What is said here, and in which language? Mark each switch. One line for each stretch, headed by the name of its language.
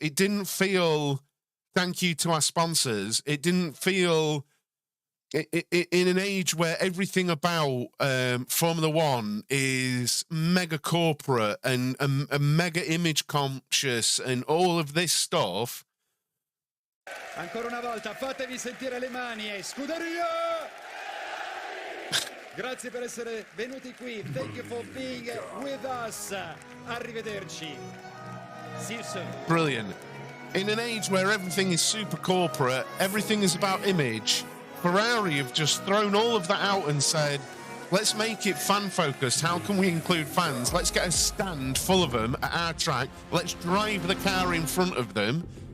English: It didn't feel thank you to our sponsors. It didn't feel in an age where everything about Formula One is mega corporate and mega image conscious and all of this stuff.
Italian: Ancora una volta, fatevi sentire le mani e Scuderia! Grazie per essere venuti qui.
English: Thank you for being with us.
Italian: Arrivederci.
English: See you soon. Brilliant. In an age where everything is super corporate, everything is about image, Ferrari have just thrown all of that out and said, let's make it fan-focused. How can we include fans? Let's get a stand full of them at our track. Let's drive the car in front of them.